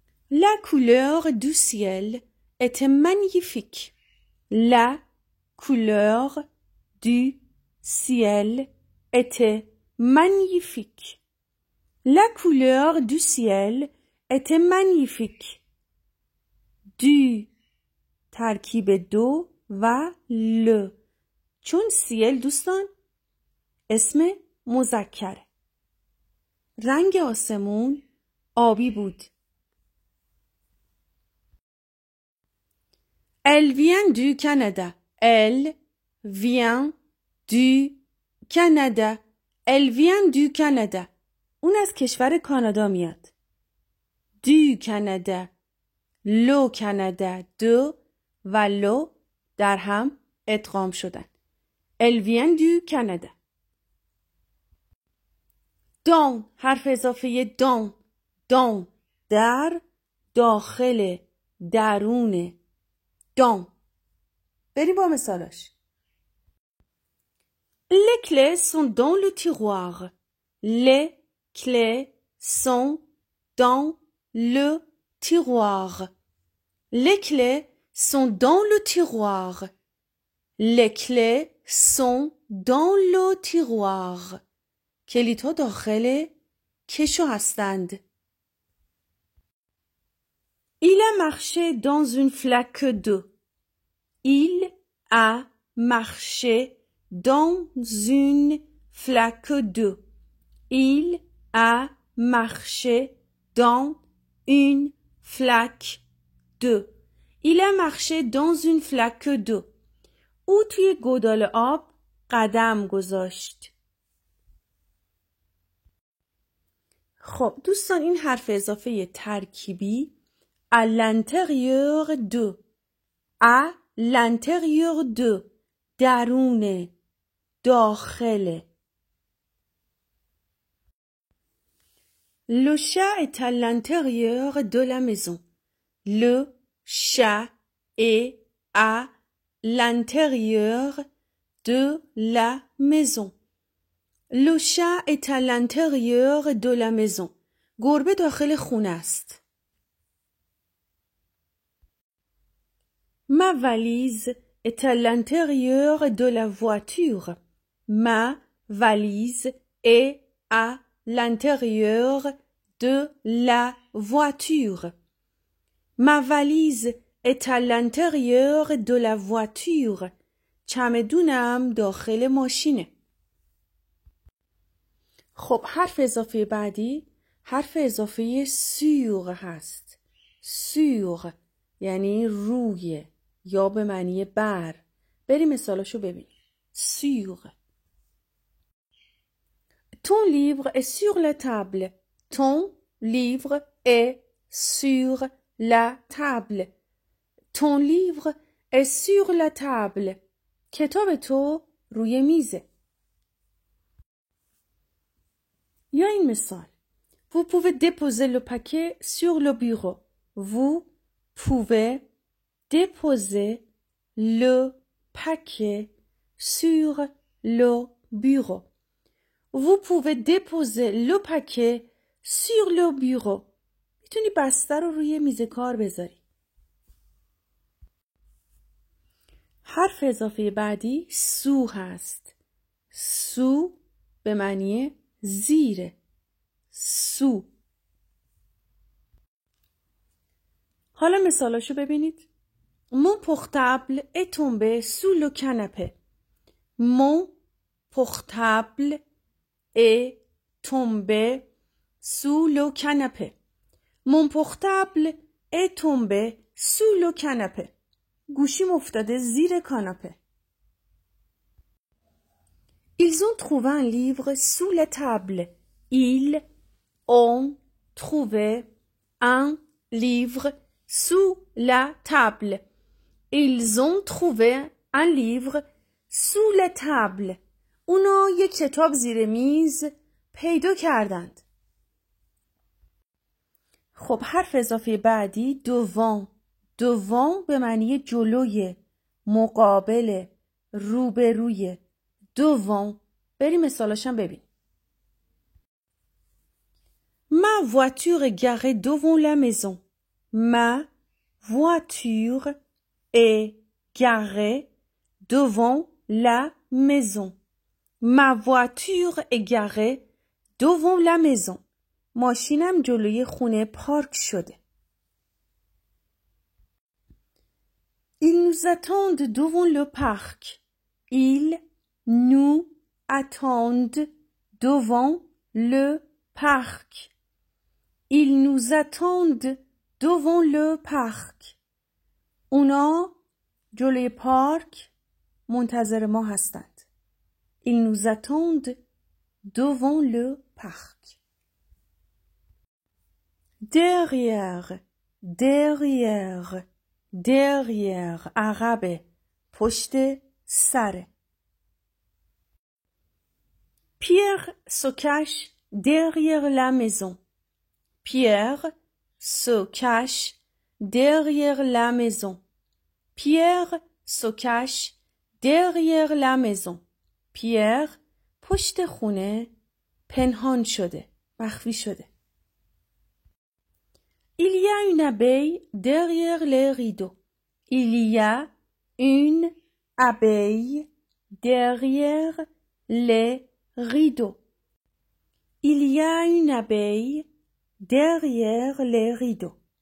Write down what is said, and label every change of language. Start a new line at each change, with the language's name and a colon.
French: La couleur du ciel était magnifique. La couleur du ciel était magnifique. La couleur du ciel était magnifique. Du
Persian: ترکیب دو و ل چون سیل دوستان اسم مذکره. رنگ آسمون آبی بود.
French: Elle vient du Canada. Elle vient du Canada. Elle vient du Canada.
Persian: اون از کشور کانادا میاد.
French: Du Canada.
Persian: لو کانادا دو و لو در هم ادغام شدن.
French: Elle vient du Canada.
Persian: Dans حرف اضافه dans. Dans در داخل درون. Dans. بریم با مثالاش.
French: Les clés sont dans le tiroir. Les clés sont dans le tiroir. Les clés sont dans le tiroir. Les clés sont dans le tiroir.
Persian: کلیدها داخل کشو هستند.
French: Il a marché dans une flaque d'eau. Il a marché dans une flaque d'eau. Il a marché dans une flaque d'eau. Il a marché dans une flaque d'eau.
Persian: او توی گودال آب قدم گذاشت. خب دوستان این حرف اضافه ترکیبی
French: à l'intérieur de à l'intérieur de
Persian: درون داخل.
French: Le chat est à l'intérieur de la maison. Le chat est à l'intérieur de la maison. Le chat est à l'intérieur de la maison.
Persian: گربه داخل خونه است.
French: Ma valise est à l'intérieur de la voiture. Ma valise est à l'intérieur de la voiture. Ma valise est à l'intérieur de la voiture.
Persian: چمدونم داخل ماشینه. خب حرف اضافه بعدی حرف اضافه sur هست. sur یعنی روی یا به معنی بر. بریم مثالاشو ببینیم. sur.
French: Ton livre est sur la table. Ton livre est sur la table. Ton livre est sur la table.
Persian: کتاب تو روی میزه. یا این مثال.
French: Vous pouvez déposer le paquet sur le bureau. Vous pouvez déposer le paquet sur le bureau. Vous pouvez déposer le paquet sur le bureau.
Persian: میتونی بسته رو روی میز کار بذاری. حرف اضافه بعدی سو هست. سو به معنی زیره. سو. حالا مثالاشو ببینید.
French: Mon portable est tombé sous le canapé. Mon portable est tombé sous le canapé. Mon portable est tombé sous le canapé.
Persian: گوشیم افتاده زیر کاناپه.
French: Ils ont trouvé un livre sous la table. Ils ont trouvé un livre sous la table. Ils ont trouvé un livre sous la table.
Persian: اونا یک کتاب زیر میز پیدا کردند. خب حرف اضافه بعدی devant. devant به معنی جلوی، مقابل، روبروی. devant. بریم مثالاشم ببین.
French: Ma voiture est garée devant la maison. Ma voiture est garée devant la maison. Ma voiture est garée devant la maison.
Persian: ماشینم جلوی خونه پارک شده.
French: Ils nous attendent devant le parc. Ils nous attendent devant le parc. Ils nous attendent devant le parc.
Persian: اونا جلوی پارک منتظر ما هستند.
French: Ils nous attendent devant le parc. Derrière, derrière, derrière.
Persian: عقب، پشت سر.
French: Pierre se cache derrière la maison. Pierre se cache derrière la maison. Pierre se cache derrière la maison.
Persian: Pierre پشت خونه پنهان شده، مخفی شده.
French: Il y a une abeille derrière les rideaux. Il y a une abeille derrière les rideaux. Il y a une abeille derrière les rideaux.